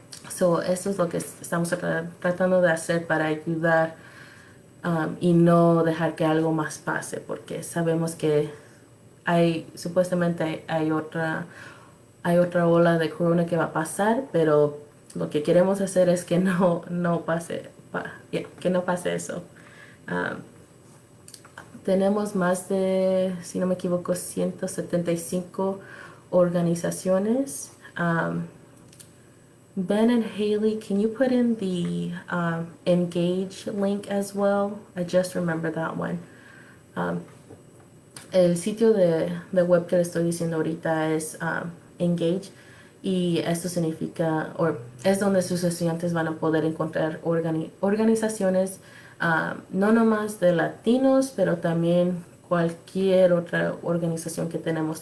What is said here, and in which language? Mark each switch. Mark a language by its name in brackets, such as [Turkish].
[Spanish] So, eso es lo que estamos tratando de hacer para ayudar y no dejar que algo más pase, porque sabemos que supuestamente hay otra ola de corona que va a pasar, pero lo que queremos hacer es que no pase, que no pase eso. Um, Tenemos más de, si no me equivoco, 175 organizaciones. [English] Ben and Haley, can you put in the Engage link as well? I just remember that one. [Spanish] El sitio de web que le estoy diciendo ahorita es Engage, y esto significa, o es donde sus estudiantes van a poder encontrar organizaciones, no nomás de latinos, pero también cualquier otra organización que tenemos.